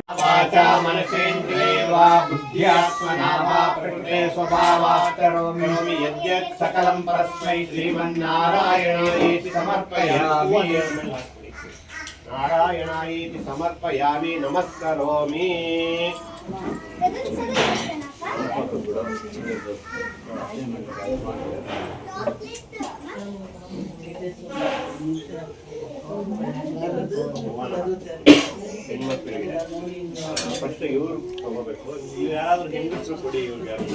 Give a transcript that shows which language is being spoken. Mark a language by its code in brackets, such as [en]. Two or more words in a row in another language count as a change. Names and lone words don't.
[sa] वाचा मनसेन्द्रिये वा बुद्ध्यात्मना वा प्रकृते स्वभावात् करोमि यद्यत् सकलं परस्मै श्रीमन्नारायणाय समर्पयामि. नारायणायेति समर्पयामि नमस्करोमि [kn] ಫಸ್ಟ್ ಇವರು ತಗೋಬೇಕು, ನೀವು ಯಾರಾದ್ರೂ ಹೆಂಗಸರು ಕೊಡಿ ಇವ್ರಿಗೆ.